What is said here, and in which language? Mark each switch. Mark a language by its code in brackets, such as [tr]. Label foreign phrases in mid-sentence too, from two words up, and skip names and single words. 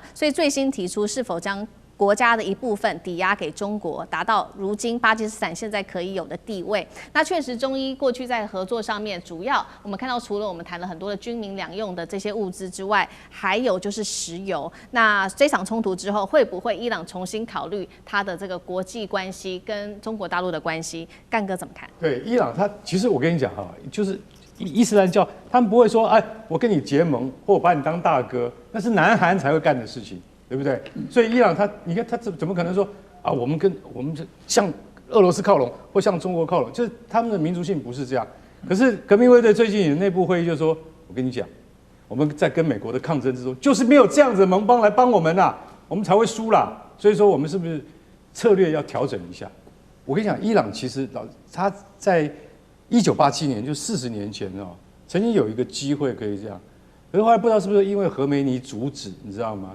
[zh] 所以最新提出是否將國家的一部分抵押給中國，達到如今巴基斯坦現在可以有的地位。那確實，中伊過去在合作上面，主要我們看到，除了我們談了很多的軍民兩用的這些物資之外，還有就是石油。那這場衝突之後，會不會伊朗重新考慮它的這個國際關係跟中國大陸的關係？幹哥怎麼看？對，伊朗它其實我跟你講哈，就是伊斯蘭教，他們不會說，哎，我跟你結盟，或我把你當大哥，那是南韓才會幹的事情。對不对？所以伊朗你看他怎麼可能說啊？我們向俄羅斯靠攏，或向中國靠攏，就是他們的民族性不是這樣。可是革命衛隊最近的內部會議就說，我跟你講，我們在跟美國的抗爭之中，就是沒有這樣子的盟邦來幫我們啦，我們才會輸啦。所以說我們是不是策略要調整一下？我跟你講，伊朗其實他在1987年，就40年前哦，曾經有一個機會可以這樣，可是後來不知道是不是因為何梅尼阻止，你知道嗎？